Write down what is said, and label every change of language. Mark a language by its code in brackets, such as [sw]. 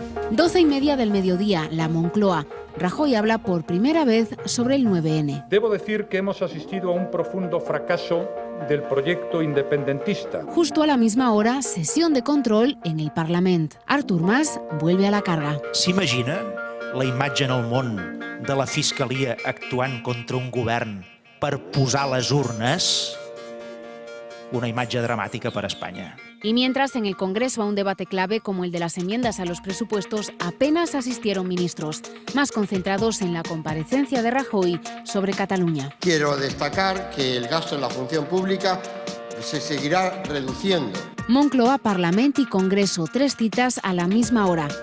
[es] 12:30 del mediodía, la Moncloa. Rajoy habla por primera vez sobre el 9N. Debo decir que hemos asistido a un profundo fracaso del proyecto independentista. Justo a la misma hora, sesión de control en el Parlament. Artur Mas vuelve a la carga. [ca] S'imagina la imatge en el món de la Fiscalia actuant contra un govern per posar les urnes? Una imatge dramàtica per a Espanya. [es] Y mientras, en el Congreso, a un debate clave como el de las enmiendas a los presupuestos, apenas asistieron ministros, más concentrados en la comparecencia de Rajoy sobre Cataluña. Quiero destacar que el gasto en la función pública se seguirá reduciendo. Moncloa, Parlamento y Congreso, 3 citas a la misma hora.